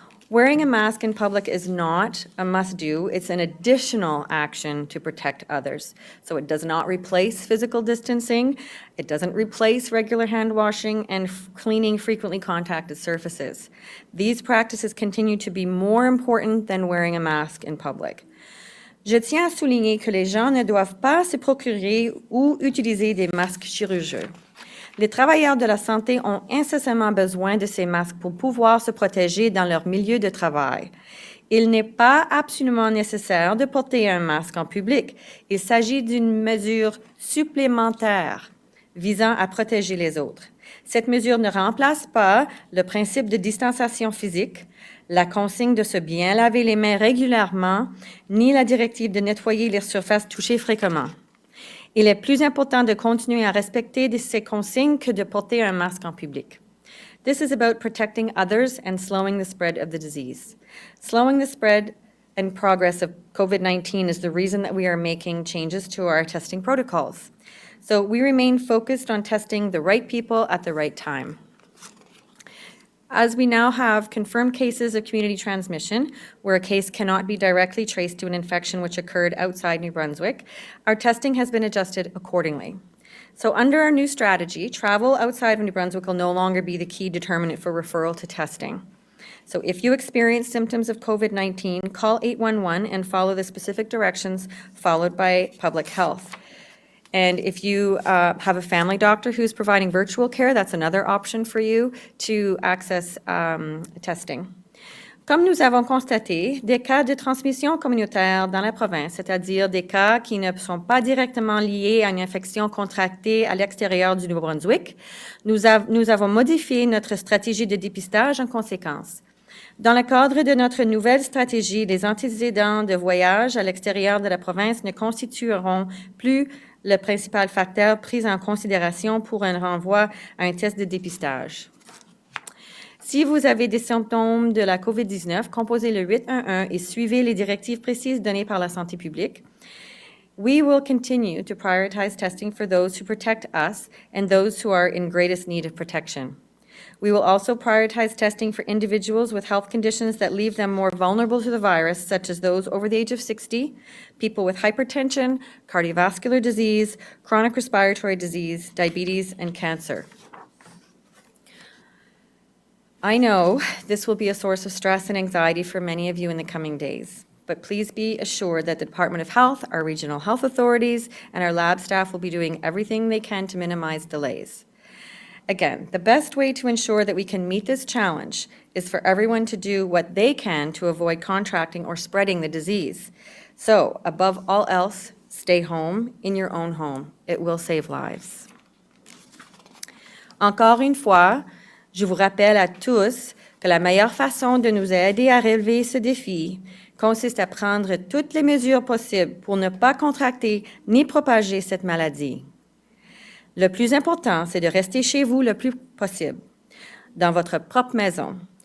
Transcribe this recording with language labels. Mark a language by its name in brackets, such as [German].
[English] Wearing a mask in public is not a must-do. It's an additional action to protect others. So it does not replace physical distancing. It doesn't replace regular hand washing and cleaning frequently contacted surfaces. These practices continue to be more important than wearing a mask in public. [French] Je tiens à souligner que les gens ne doivent pas se procurer ou utiliser des masques chirurgicaux. Les travailleurs de la santé ont incessamment besoin de ces masques pour pouvoir se protéger dans leur milieu de travail. Il n'est pas absolument nécessaire de porter un masque en public. Il s'agit d'une mesure supplémentaire visant à protéger les autres. Cette mesure ne remplace pas le principe de distanciation physique, la consigne de se bien laver les mains régulièrement, ni la directive de nettoyer les surfaces touchées fréquemment. Il est plus important de continuer à respecter ces consignes que de porter un masque en public. [English] This is about protecting others and slowing the spread of the disease. Slowing the spread and progress of COVID-19 is the reason that we are making changes to our testing protocols. So we remain focused on testing the right people at the right time. As we now have confirmed cases of community transmission, where a case cannot be directly traced to an infection which occurred outside New Brunswick, our testing has been adjusted accordingly. So under our new strategy, travel outside of New Brunswick will no longer be the key determinant for referral to testing. So if you experience symptoms of COVID-19, call 811 and follow the specific directions followed by public health. And if you have a family doctor who's providing virtual care, that's another option for you to access testing. [French] Comme nous avons constaté, des cas de transmission communautaire dans la province, c'est-à-dire des cas qui ne sont pas directement liés à une infection contractée à l'extérieur du Nouveau-Brunswick, nous avons modifié notre stratégie de dépistage en conséquence. Dans le cadre de notre nouvelle stratégie, les antécédents de voyage à l'extérieur de la province ne constitueront plus le principal facteur pris en considération pour un renvoi à un test de dépistage. Si vous avez des symptômes de la COVID-19, composez le 811 et suivez les directives précises données par la santé publique. [English] We will continue to prioritize testing for those who protect us and those who are in greatest need of protection. We will also prioritize testing for individuals with health conditions that leave them more vulnerable to the virus, such as those over the age of 60, people with hypertension, cardiovascular disease, chronic respiratory disease, diabetes, and cancer. I know this will be a source of stress and anxiety for many of you in the coming days, but please be assured that the Department of Health, our regional health authorities, and our lab staff will be doing everything they can to minimize delays. Again, the best way to ensure that we can meet this challenge is for everyone to do what they can to avoid contracting or spreading the disease. So, above all else, stay home in your own home. It will save lives. [French] Encore une fois, je vous rappelle à tous que la meilleure façon de nous aider à relever ce défi consiste à prendre toutes les mesures possibles pour ne pas contracter ni propager cette maladie. Le plus important, c'est de rester chez vous le plus possible, dans votre propre maison.